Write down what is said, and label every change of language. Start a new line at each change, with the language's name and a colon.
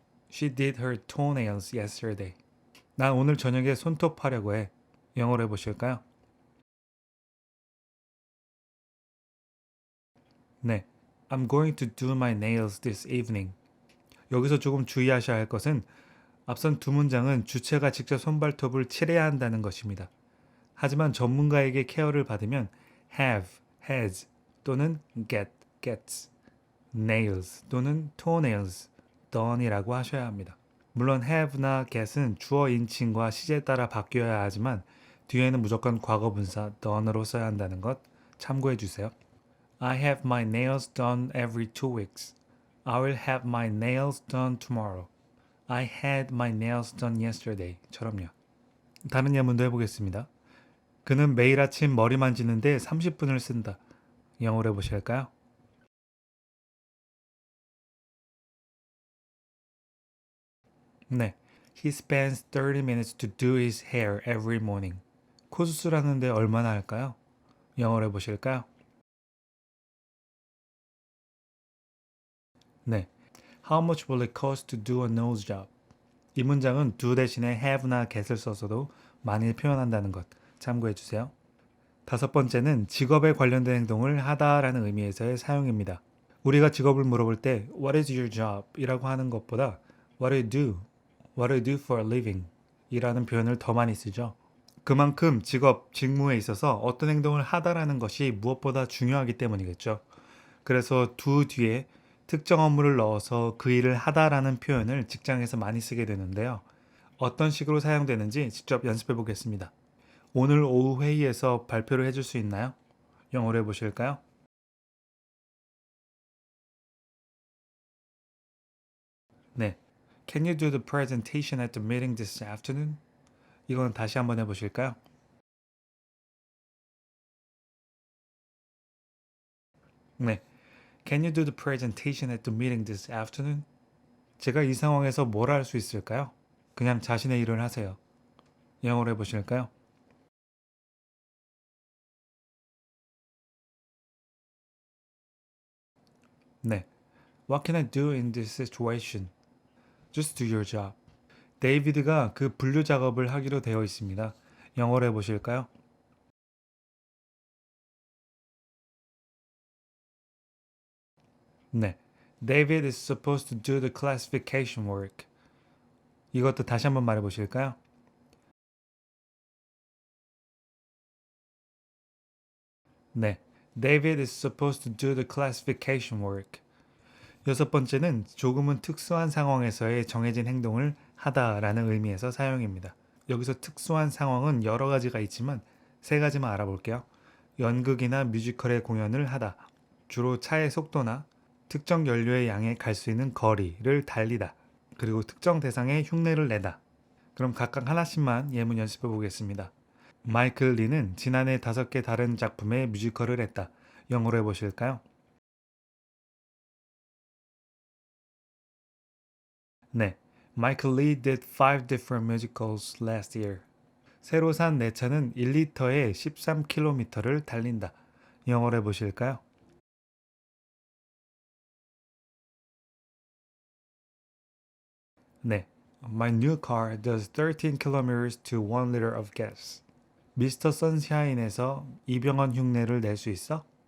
English: She did her toenails yesterday.
Korean: 난 오늘 저녁에 손톱 하려고 해. 영어로 해보실까요? 네.
English: I'm going to do my nails this evening.
Korean: 여기서 조금 주의하셔야 할 것은 앞선 두 문장은 주체가 직접 손발톱을 칠해야 한다는 것입니다. 하지만 전문가에게 케어를 받으면 have, has 또는 get, gets, nails 또는 toenails, done이라고 하셔야 합니다. 물론 have나 get은 주어 인칭과 시제에 따라 바뀌어야 하지만 뒤에는 무조건 과거 분사 done으로 써야 한다는 것 참고해 주세요.
English: I have my nails done every 2 weeks. I will have my nails done tomorrow. I had my nails done yesterday.
Korean: 처럼요. 다른 예문도 해보겠습니다. 그는 매일 아침 머리 만지는데 30분을 쓴다. 영어로 해보실까요? 네.
English: He spends 30 minutes to do his hair every morning.
Korean: 코 수술하는데 얼마나 할까요? 영어로 해보실까요? 네.
English: How much will it cost to do a nose job?
Korean: 이 문장은 do 대신에 have나 get을 써서도 많이 표현한다는 것 참고해 주세요. 다섯 번째는 직업에 관련된 행동을 하다라는 의미에서의 사용입니다. 우리가 직업을 물어볼 때
English: What is your job?
Korean: 이라고 하는 것보다
English: What do you do? What do you do for a living?
Korean: 이라는 표현을 더 많이 쓰죠. 그만큼 직업, 직무에 있어서 어떤 행동을 하다라는 것이 무엇보다 중요하기 때문이겠죠. 그래서 do 뒤에 특정 업무를 넣어서 그 일을 하다라는 표현을 직장에서 많이 쓰게 되는데요. 어떤 식으로 사용되는지 직접 연습해 보겠습니다. 오늘 오후 회의에서 발표를 해줄 수 있나요? 영어로 해보실까요? 네.
English: Can you do the presentation at the meeting this afternoon?
Korean: 이건 다시 한번 해보실까요? 네.
English: Can you do the presentation at the meeting this afternoon?
Korean: 제가 이 상황에서 뭘 할 수 있을까요? 그냥 자신의 일을 하세요. 영어로 해보실까요? 네.
English: What can I do in this situation? Just do your job.
Korean: 데이비드가 그 분류 작업을 하기로 되어 있습니다. 영어로 해보실까요? 네.
English: David is supposed to do the classification work.
Korean: 이것도 다시 한번 말해 보실까요? 네.
English: David is supposed to do the classification work.
Korean: 여섯 번째는 조금은 특수한 상황에서의 정해진 행동을 하다라는 의미에서 사용입니다. 여기서 특수한 상황은 여러 가지가 있지만 세 가지만 알아볼게요. 연극이나 뮤지컬의 공연을 하다. 주로 차의 속도나 특정 연료의 양에 갈 수 있는 거리를 달리다. 그리고 특정 대상에 흉내를 내다. 그럼 각각 하나씩만 예문 연습해 보겠습니다. 마이클 리는 지난해 5개 다른 작품의 뮤지컬을 했다. 영어로 해보실까요? 네.
English: Michael Lee did 5 different musicals last year.
Korean: 새로 산 내 차는 1리터에 13km를 달린다. 영어로 해보실까요? 네.
English: My new car does 13 kilometers to 1 liter of gas.
Korean: 미스터 선샤인에서 이병헌 흉내를 낼 수 있어?